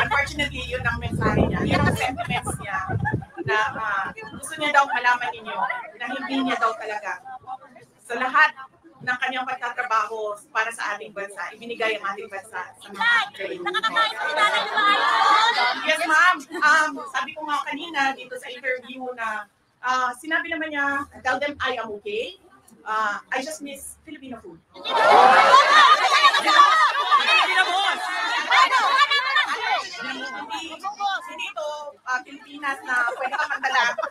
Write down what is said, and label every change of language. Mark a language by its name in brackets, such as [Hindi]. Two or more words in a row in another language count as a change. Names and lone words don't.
[Filipino] Unfortunately, yun ang mensahe niya. Yun ang sentiments niya na gusto niya daw malaman ninyo na hindi niya daw talaga sa lahat ng kanyang pagtatrabaho para sa ating bansa, ibinigay ang ating bansa sa mga Pilipino. [English] Yes, ma'am. [Filipino] Sabi ko nga kanina dito sa interview na sinabi naman niya, [English] tell them I am okay. I just miss Filipino food. [Filipino] Hindi ito Pilipinas na pwede ka magdala.